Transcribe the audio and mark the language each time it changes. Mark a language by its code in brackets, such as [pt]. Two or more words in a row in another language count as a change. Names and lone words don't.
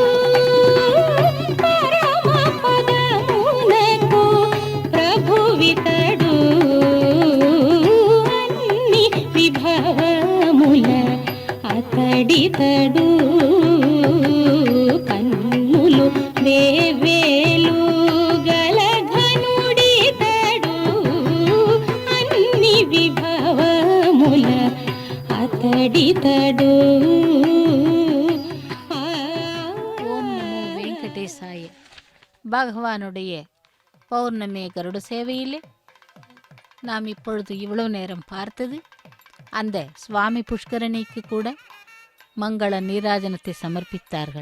[te] పరమ పదమునకు ప్రభువితడు అన్ని విభవముల అతడితడు కన్నులు వేవేలు గల ఘనుడితడు అన్ని విభవముల అతడితడు [sa] ॐ नमो वेङ्कटेशाय. [ta] பகவானுடைய பௌர்ணமி கருட சேவையிலே நாம் இப்பொழுது இவ்வளவு நேரம் பார்த்தது அந்த சுவாமி புஷ்கரணிக்கு கூட மங்கள நீராஜனத்தை சமர்ப்பித்தார்கள்.